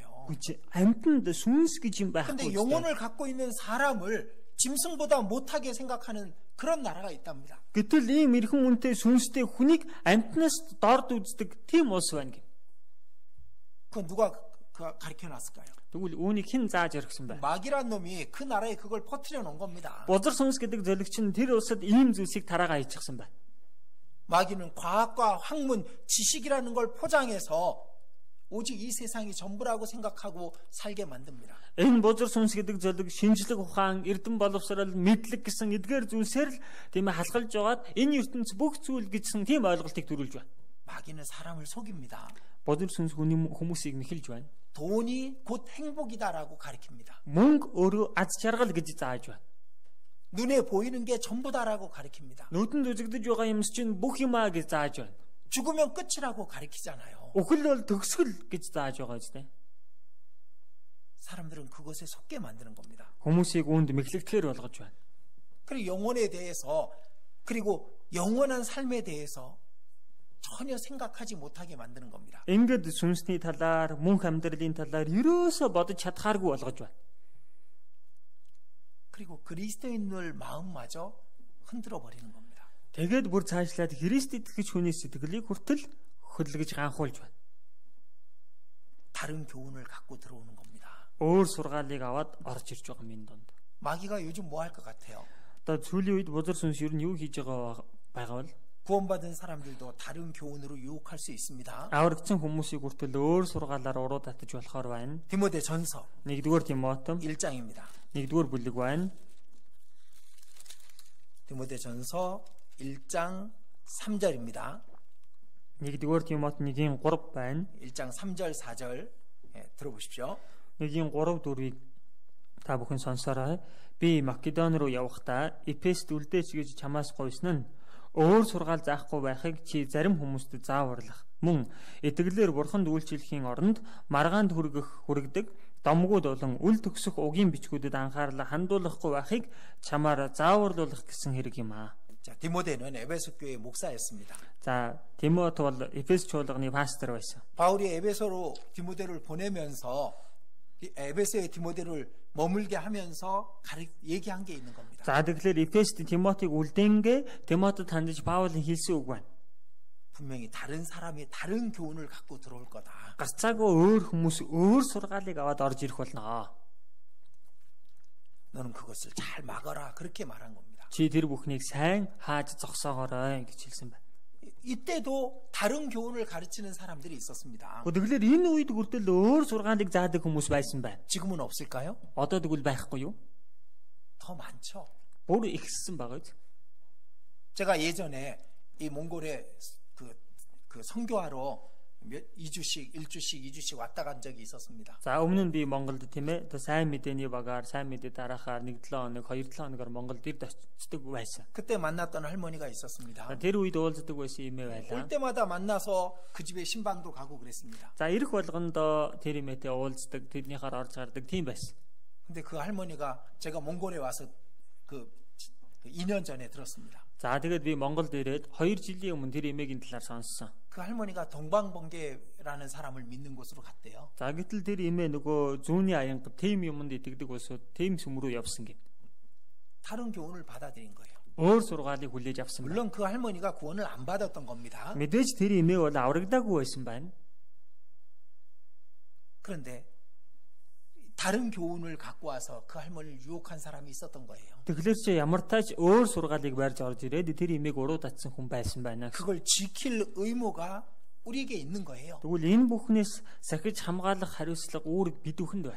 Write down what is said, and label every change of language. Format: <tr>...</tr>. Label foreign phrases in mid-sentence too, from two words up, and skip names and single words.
<mn>Үгүй амьтанд сүнс гэж юм байхгүй.</mn> <ko>근데 영혼을 갖고 있는 사람을 짐승보다 못하게 생각하는 그런 나라가 있답니다.</ko> <mn>Гэтэл ийм эрхэн үнэтэй сүнстэй хүнийг амьтнаас дорд үздэг тийм улс байна гин.</mn> <ko>그건 누가 가르쳐 놨을까요?</ko> <mn>Тэгвэл үүнийг хэн зааж өргсөн бэ?</mn> <ko>마귀란 놈이 그 나라에 그걸 퍼뜨려 놓은 겁니다.</ko> <mn>Бузар сүнс гэдэг зөвлөгч нь тэр улсад ийм зүйлсийг тараагаа хийчихсэн байна.</mn> <ko>마귀는 과학과 학문, 지식이라는 걸 포장해서 오직 이 세상이 전부라고 생각하고 살게 만듭니다.</ko> <mn>Энэ бузар сүнс гэдэг зөвлөг шинжлэх ухаан, эрдэм боловсрол, мэдлэг гэсэн эдгээр зүйлсээр л тийм ээ халахалж байгаад энэ ертөнц бүх зүйл гэсэн тийм ойлголтыг төрүүлж байна.</mn> <ko>마귀는 사람을 속입니다.</ko> <mn>Бузар сүнс хүмүүсийг мэхэлж байна.</mn> <ko>돈이 곧 행복이다라고 가리킵니다.</ko> <mn>Мөнгө өөрөө аз жаргал гэж зааж байна.</mn> <ko>눈에 보이는 게 전부다라고 가리킵니다.</ko> <mn>Нүдэнд үзэгдэж байгаа юмс чинь бүх юмаа гэж зааж байна.</mn> <ko>죽으면 끝이라고 가리키잖아요.</ko> <mn>Үхэл бол төгсгөл гэж зааж байгаа ч тийм.</mn> <ko>사람들은 그것에 속게 만드는 겁니다.</ko> <mn>Хүмүүсийг үүнд мэхлэгдэхээр болгож байна.</mn> <ko>그리고 영혼에 대해서 그리고 영원한 삶에 대해서 전혀 생각하지 못하게 만드는 겁니다.</ko> <mn>Ингээд сүнсний талаар, мөнх амьдралын талаар ерөөсө бодож чадхааргүй болгож байна.</mn> <ko>그리고 그리스도인들 마음마저 흔들어 버리는 겁니다.</ko> <mn>Тэгээд бүр цаашлаад Христ итгэж хүний сэтгэлийг хүртэл хөдөлгөж ганхуулж байна.</mn> <ko>다른 교훈을 갖고 들어오는 겁니다.</ko> <mn>Өөр сургаалыг аваад орж ирж байгаа минь донд.</mn> <ko>마귀가 요즘 뭐 할 것 같아요?</ko> <mn>Одоо сүүлийн үед бузар сүнс ер нь юу хийж байгаа бол</mn> <ko>구원받은 사람들도 다른 교훈으로 유혹할 수 있습니다.</ko> <mn>аврагдсан хүмүүсийг хүртэл өөр сургаалаар уруу татаж болохоор байна.</mn> <ko>디모데 전서</ko> <mn>1-р Тимот</mn> <ko>1장입니다.</ko> <mn>1-р бүлэг байна.</mn> <ko>디모데 전서 1장 3절입니다.</ko> <mn>1-р Тимот 1-3 байна.</mn> <ko>1장 3절 4절 들어보십시오.</ko> <mn>1-3 4-ыг та бүхэн сонсоорой. Би Македон руу явахдаа Эфест үлдээч гэж чамаас гуйсан нь өөр сургаал заахгүй байхыг чи зарим хүмүүст зааварлах. Мөн итгэлээр бурханд үйлчлэхийн оронд маргаанд хүргдэг домгууд болон үл төгсөх угийн бичгүүдэд анхаарлаа хандуулахгүй байхыг чамаар зааварлуулах гэсэн хэрэг юм аа.</mn> <ko>자, 디모데는 에베소 교회 목사였습니다.</ko> <mn>За, Тимот бол Эфес чуулганы пастор байсан.</mn> <ko>바울이 에베소로 디모데를 보내면서 에베소의 디모데를 머물게 하면서 얘기한 게 있는 겁니다.</ko> <mn>За, тэгэхээр Эфест Тимотыг үлдэнгээ Тимотод хандаж Паулын хэлсэн үг байна.</mn> <ko>분명히 다른 사람이 다른 교훈을 갖고 들어올 거다.</ko> <mn>Гацаагүй өөр хүмүүс өөр сургаалыг аваад орж ирэх болно.</mn> <ko>너는 그것을 잘 막아라. 그렇게 말한 겁니다.</ko> <mn>Чи тэр бүхнийг сайн хааж зогсоогоорой гэж хэлсэн байна.</mn> <ko>이때도 다른 교훈을 가르치는 사람들이 있었습니다.</ko> <mn>Тэгэхээр энэ үед хүртэл өөр сургаалыг заадаг хүмүүс байсан байна.</mn> <ko>지금은 없을까요?</ko> <mn>Одоо тэгвэл байхгүй юу?</mn> <ko>더 많죠.</ko> <mn>Бүр ихссэн байгаа биз?</mn> <ko>제가 예전에 이 몽골에 그 선교하러 2주씩, 1주씩, 2주씩 왔다 간 적이 있었습니다.</ko> <mn>За өмнө нь би Монголд тийм ээ сайн мэдээний багаар сайн мэдээ дараахаар 1-7 хоног 2-7 хоногор Монголд ирд очдог байсан.</mn> <ko>그때 만났던 할머니가 있었습니다.</ko> <mn>Тэр үед уулздаг байсан эмээ байлаа.</mn> <ko>올 때마다 만나서 그 집에 신방도 가고 그랬습니다.</ko> <mn>За ирэх болгондоо тэр эмээтэй уулздаг, тэрнийхээр орж гардаг тийм байсан.</mn> <ko>근데 그 할머니가 제가 몽골에 와서 그 2년 전에 들었습니다.</ko> <mn>За тэгээд би Монголд ирээд 2 жилийн өмнө тэр эмээгийн талаар сонссон.</mn> <ko>그 할머니가 동방번개라는 사람을 믿는 곳으로 갔대요.</ko> <mn>За гэтэл тэр эмээ нөгөө зүүнний аянга тийм юмд итгэдэг болсоо тийм сүм рүү явсан гэв.</mn> <ko>다른 교훈을 받아들인 거예요.</ko> <mn>өөр сургаалыг хүлээж авсан байна.</mn> <ko>물론 그 할머니가 구원을 안 받았던 겁니다.</ko> <mn>Мэдээж тэр эмээ бол аврагдаагүй байсан байна.</mn> <ko>그런데 다른 교훈을 갖고 와서 그 할머니를 유혹한 사람이 있었던 거예요.</ko> <mn>Тэгэхээр чи ямар тач өөр сургаалыг барьж орж ирээд тэр эмээг уруу татсан хүн байсан байна.</mn> <ko>그걸 지킬 의무가 우리에게 있는 거예요.</ko> <mn>Тэгвэл энэ бүхнээс сахиж хамгаалах хариуцлага үүрэг бид бүхэнд байна.</mn>